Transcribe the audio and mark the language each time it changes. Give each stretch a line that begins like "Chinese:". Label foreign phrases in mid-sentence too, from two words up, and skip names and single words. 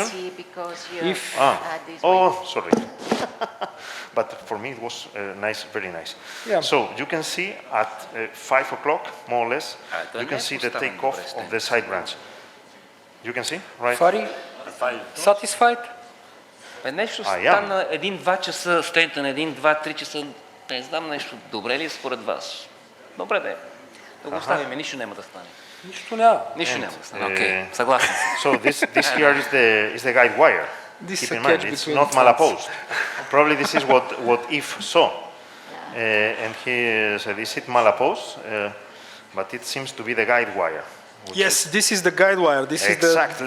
English: You can see because you If- this way. Oh, sorry. But for me it was nice, very nice. Yeah. So you can see at 5 o'clock, more or less, you can see the takeoff of the side branch. You can see, right? Fari, satisfied?
Bulgarian: Нещо А, я. стана 1-2 часа, стента на 1-2-3 часа, не знам нещо. Добре ли е според вас? Добре да е. Да го оставим, нищо няма да стане. Нищо няма. Нищо няма да стане. Окей, съгласен съм.
English: So this here is the guide wire. This is Keep a in mind, catch it's between not the fans. malapose. Probably this is what Yves saw. And he said, is it malapose? But it seems to be the guide wire. which Yes, this is the guide wire. Exactly.